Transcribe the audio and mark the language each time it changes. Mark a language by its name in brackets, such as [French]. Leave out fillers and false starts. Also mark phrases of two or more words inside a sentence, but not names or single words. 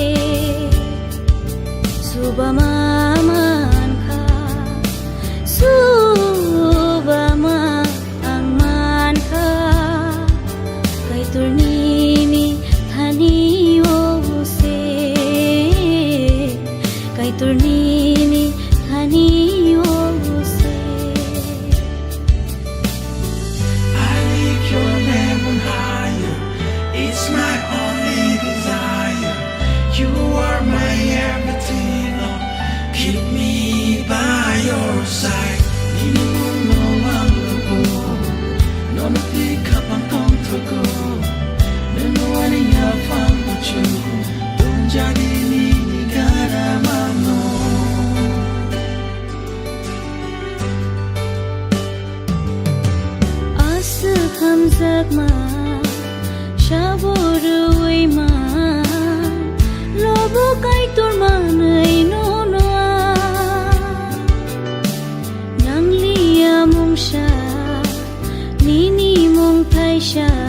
[Kok Borok] suba maman kha suba man kha kai turni ni thani wo se kai turni ni thani wo se [English] I lift your name on higher. It's my only desire. You are my everything. Oh, keep me by your side. [Kok Borok] Nini mo ang lubo. No no [English] pick up [Kok Borok] ang tong tugo. [English] No one in your phone but you. [Kok Borok] Don't jadi ni gara mano. hamzak ma shaboru wei ma lobo kai tur ma nei no no nang lia mong sha nini mong thai sha